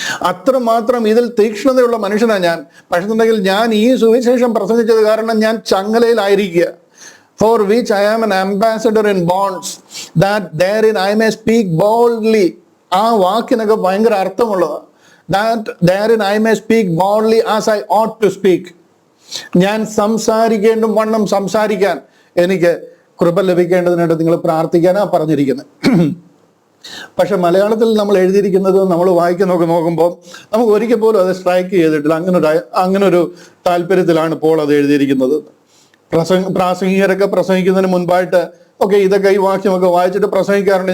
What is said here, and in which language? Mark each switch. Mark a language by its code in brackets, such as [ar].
[ml] അത്രമാത്രം ഇതിൽ തീക്ഷ്ണതയുള്ള മനുഷ്യനാണ് ഞാൻ. പക്ഷെന്നുണ്ടെങ്കിൽ ഞാൻ ഈ സുവിശേഷം പ്രസംഗിച്ചത് കാരണം ഞാൻ ചങ്ങലയിലായിരിക്കുക. [en] For which I am an ambassador in bonds, that therein I may speak boldly. [ml] ആ വാക്കിനൊക്കെ ഭയങ്കര അർത്ഥമുള്ളതാണ്. [en] That therein I may speak boldly as I ought to speak. [ml] ഞാൻ സംസാരിക്കേണ്ടും വണ്ണം സംസാരിക്കാൻ എനിക്ക് കൃപ ലഭിക്കേണ്ടതിനായിട്ട് നിങ്ങൾ പ്രാർത്ഥിക്കാനാണ് പറഞ്ഞിരിക്കുന്നത്. പക്ഷെ മലയാളത്തിൽ നമ്മൾ എഴുതിയിരിക്കുന്നത് നമ്മൾ വായിക്കുന്നൊക്കെ നോക്കുമ്പോൾ നമുക്ക് ഒരിക്കൽ പോലും അത് സ്ട്രൈക്ക് ചെയ്തിട്ടില്ല. അങ്ങനൊരു താല്പര്യത്തിലാണ് ഇപ്പോൾ അത് എഴുതിയിരിക്കുന്നത്. പ്രാസംഗികരൊക്കെ പ്രസംഗിക്കുന്നതിന് മുൻപായിട്ട് ഇതൊക്കെ ഈ വാക്യമൊക്കെ വായിച്ചിട്ട് പ്രസംഗിക്കാറുണ്ട്.